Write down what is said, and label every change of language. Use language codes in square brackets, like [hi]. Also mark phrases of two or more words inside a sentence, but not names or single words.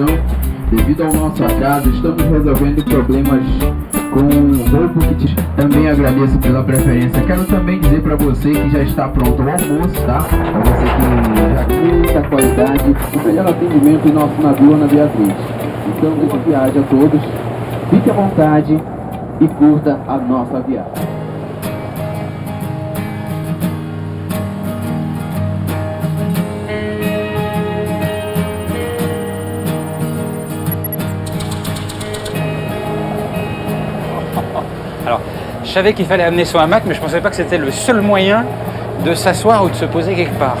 [pt] Devido ao nosso atraso, estamos resolvendo problemas com o roubo que também agradeço pela preferência. Quero também dizer para você que já está pronto o almoço, tá? Para você que já quer muita qualidade, o melhor atendimento em nosso navio Ana Beatriz. Então, boa viagem a todos. Fique à vontade e curta a nossa viagem. [fr] Alors, je savais qu'il fallait amener son hamac, mais je ne pensais pas que c'était le seul moyen de s'asseoir ou de se poser quelque part.